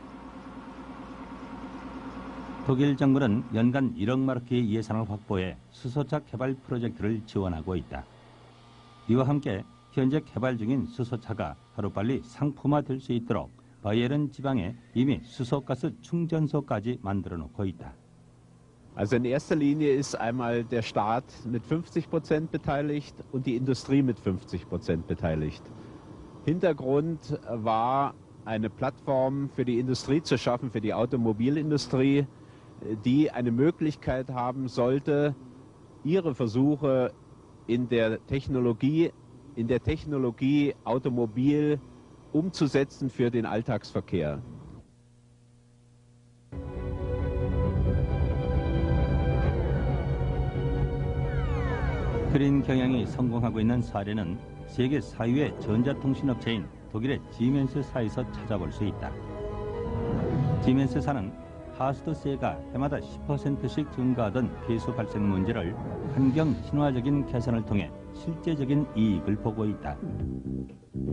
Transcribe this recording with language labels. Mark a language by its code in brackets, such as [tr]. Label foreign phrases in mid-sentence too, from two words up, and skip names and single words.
[ko] 독일 정부는 연간 1억 마르크의 예산을 확보해 수소차 개발 프로젝트를 지원하고 있다. 이와 함께 현재 개발 중인 수소차가 하루빨리 상품화될 수 있도록 바이에른 지방에 이미 수소가스 충전소까지 만들어 놓고 있다. [de] Also in erster Linie ist einmal der Staat mit 50% beteiligt und die Industrie mit 50% beteiligt. Hintergrund war, eine Plattform für die Industrie zu schaffen, für die Automobilindustrie, die eine Möglichkeit haben sollte, ihre Versuche in der Technologie Automobil umzusetzen für den Alltagsverkehr. [ko] 그린 경영이 성공하고 있는 사례는 세계 4위의 전자통신업체인 독일의 지멘스사에서 찾아볼 수 있다. 지멘스사는 하스트세가 해마다 10%씩 증가하던 폐수 발생 문제를 환경 친화적인 개선을 통해 실제적인 이익을 보고 있다.